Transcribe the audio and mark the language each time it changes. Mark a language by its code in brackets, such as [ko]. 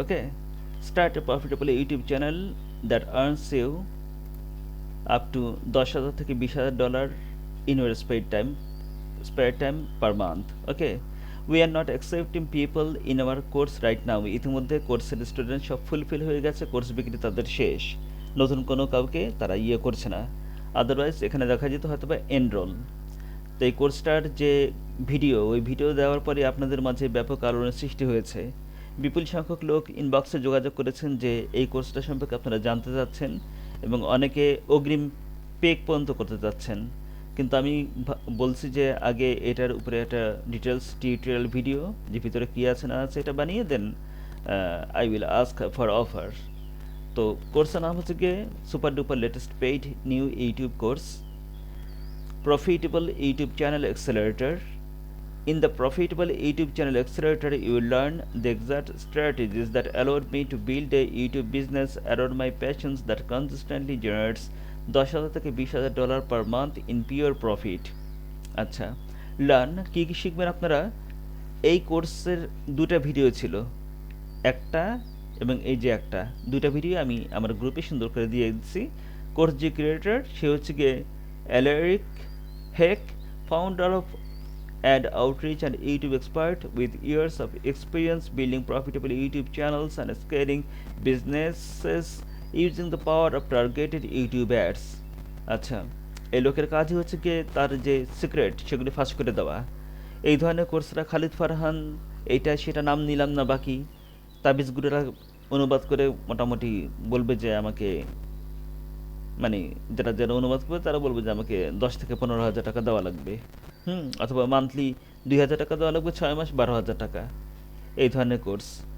[en] Okay, start a profitable YouTube channel that earns you up to $10,000 থেকে $20,000 in your spare time per month. Okay, we are not accepting people in our course right now. [bn] ইতিমধ্যে কোর্সের student সব fulfil হয়ে গেছে, course বিক্রি তাদের শেষ, নতুন কোনো কাউকে তারা করছে না। আদারওয়াইজ এখানে দেখা যেত হয়তো বা এনরোল। তো এই কোর্সটার যে ওই ভিডিও দেওয়ার পরে আপনাদের মাঝে ব্যাপক আলোড়নের সৃষ্টি হয়েছে। বিপুল সংখ্যক লোক ইনবক্সে যোগাযোগ করেছেন যে এই কোর্সটা সম্পর্কে আপনারা জানতে চাচ্ছেন এবং অনেকে অগ্রিম পে পর্যন্ত করতে চাচ্ছেন। কিন্তু আমি বলছি যে আগে এটার উপরে একটা ডিটেলস টিউটোরিয়াল ভিডিও, যে ভিতরে কী আছে না আছে এটা বানিয়ে দেন, [en] I will ask for offer. [bn] তো কোর্সের নাম হচ্ছে গিয়ে super duper latest paid new YouTube course, Profitable YouTube Channel Accelerator. [en] In the Profitable YouTube Channel Accelerator, you will learn the exact strategies that allowed me to build a YouTube business around my passions that consistently generates $10,000 থেকে $20,000 per month in pure profit. [bn] আচ্ছা, learn কী কী শিখবেন আপনারা। এই কোর্সের দুটা video ছিল, একটা এবং এই যে একটা, দুটা ভিডিও আমি আমার গ্রুপে সুন্দর করে দিয়ে দিচ্ছি। কোর্স যে ক্রিয়েটর সে হচ্ছে গিয়ে [en] Aleric Heck, founder of adoutreach and YouTube expert with years of experience building profitable YouTube channels and scaling businesses using the power of targeted YouTube ads. [bn] আচ্ছা, এই লোকের কাজই হচ্ছে গিয়ে তার যে সিক্রেট সেগুলি ফাঁস করে দেওয়া। এই ধরনের কোর্সরা খালিদ ফারহান এইটা সেটা নাম নিলাম না, বাকি তাবিজগুলোরা অনুবাদ করে মোটামুটি বলবে যে আমাকে, মানে যারা অনুবাদ করবে তারা বলবে যে আমাকে 10 থেকে 15,000 টাকা দেওয়া লাগবে, অথবা মান্থলি 2,000 টাকা দেওয়া লাগবে, 6 মাস 12,000 টাকা, এই ধরনের কোর্স।